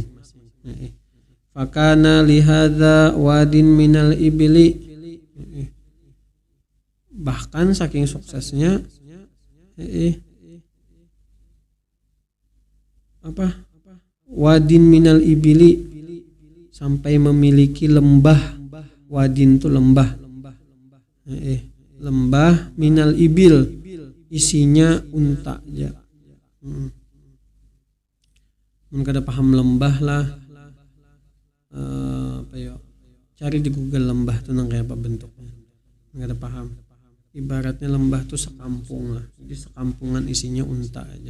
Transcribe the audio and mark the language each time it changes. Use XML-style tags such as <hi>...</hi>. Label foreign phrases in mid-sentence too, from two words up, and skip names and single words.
<ar>فكان لهذا واد من الإبل,</ar> <id>bahkan saking suksesnya</id> <ar>واد من الإبل,</ar> <id>sampai memiliki lembah. Wadin itu lembah, lembah</id> <ar>من الإبل,</ar> <id>isinya unta aja.</id> <bjn>Kada paham lembah lah, cari di Google lembah tuh nang kayak apa bentuknya, kada paham.</bjn> <id>Ibaratnya lembah tuh sekampung lah, jadi sekampungan isinya unta aja.</id>